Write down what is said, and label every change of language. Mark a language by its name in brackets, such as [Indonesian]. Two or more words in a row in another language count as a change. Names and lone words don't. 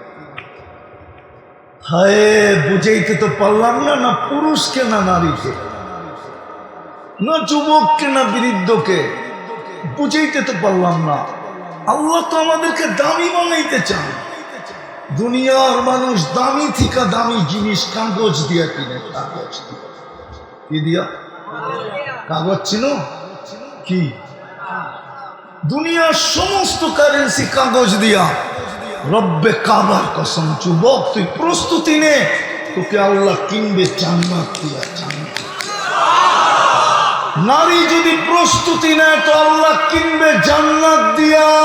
[Bangla] হায়, বুঝাইতে তো পারলাম না, না পুরুষকে না নারীকে, না যুবককে না বৃদ্ধকে, বুঝাইতে তো পারলাম না। আল্লাহ তো আমাদেরকে দামি বানাইতে চান। দুনিয়ার মানুষ দামি থেকে দামি জিনিস কাগজ দিয়া কিনে, কাগজ দিয়া। কি দিয়া? কাগজ ছিল কি? দুনিয়ার সমস্ত কারেন্সি কাগজ দিয়া। রব্বে কাবার কসম, যুবক তুই প্রস্তুতি নে, তোকে আল্লাহ কিনবে জান্নাত দিয়া। জান্নাত। নারী যদি প্রস্তুতি নেয় তো আল্লাহ কিনবে জান্নাত দিয়া।